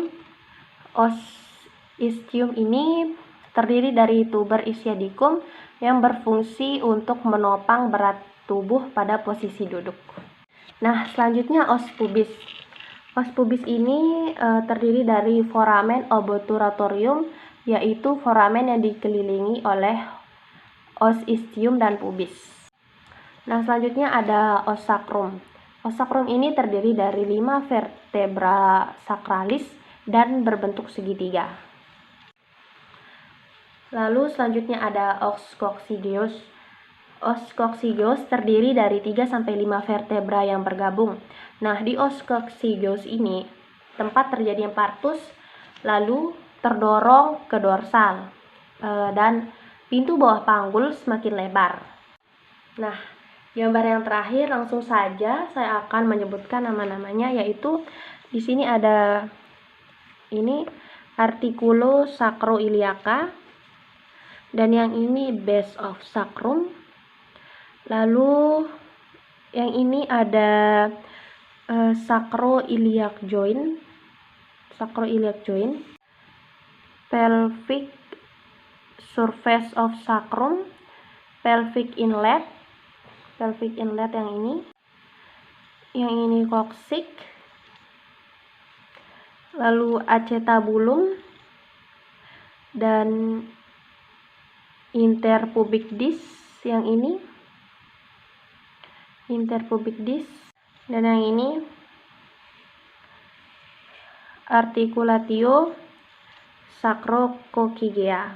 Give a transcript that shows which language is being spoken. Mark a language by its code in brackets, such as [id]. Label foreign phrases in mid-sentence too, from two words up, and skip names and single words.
[la] Os ischium [id] ini terdiri dari [la] tuber ischiadicum [id] yang berfungsi untuk menopang berat tubuh pada posisi duduk. Nah, selanjutnya [la] os pubis. Os pubis [id] ini terdiri dari [la] foramen obturatorium, [id] yaitu foramen yang dikelilingi oleh [la] os ischium [id] dan pubis. Nah, selanjutnya ada [la] os sacrum. Os sacrum [id] ini terdiri dari 5 [la] vertebra sacralis [id] dan berbentuk segitiga. Lalu selanjutnya ada [la] os coccygeus. Os coccygeus [id] terdiri dari 3-5 vertebra yang bergabung. Nah, di [la] os coccygeus [id] ini tempat terjadinya partus lalu terdorong ke dorsal dan pintu bawah panggul semakin lebar. Nah, gambar yang terakhir langsung saja saya akan menyebutkan nama-namanya, yaitu di sini ada ini [la] articulo sacroiliaca [id] dan yang ini [en] base of sacrum. [id] Lalu yang ini ada [en] sacroiliac joint, pelvic surface of sacrum, pelvic inlet [id] yang ini coccyx, lalu acetabulum dan [en] interpubic disc [id] yang ini, dan yang ini [la] articulatio sacrococcygeal.